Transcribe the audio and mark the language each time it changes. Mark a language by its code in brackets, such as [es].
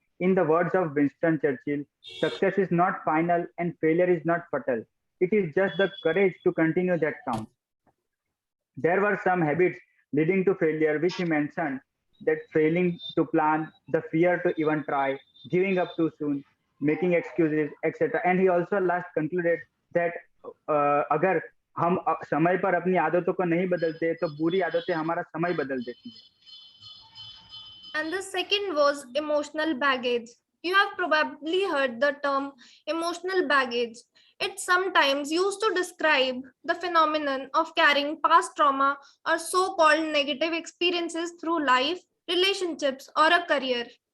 [en] In the words of Winston Churchill, success is not final and failure is not fatal. It is just the courage to continue that counts. There were some habits leading to failure, which he mentioned, that failing to plan, the fear to even try, giving up too soon, making excuses, etc. And he also last concluded that [hi] अगर हम समय पर अपनी आदतों को नहीं बदलते तो बुरी आदतें हमारा समय बदल देती हैं. [en] And the second was emotional baggage. You have probably heard the term emotional baggage. It's sometimes used to describe the phenomenon of carrying past trauma or so-called negative experiences through life, relationships, or a career.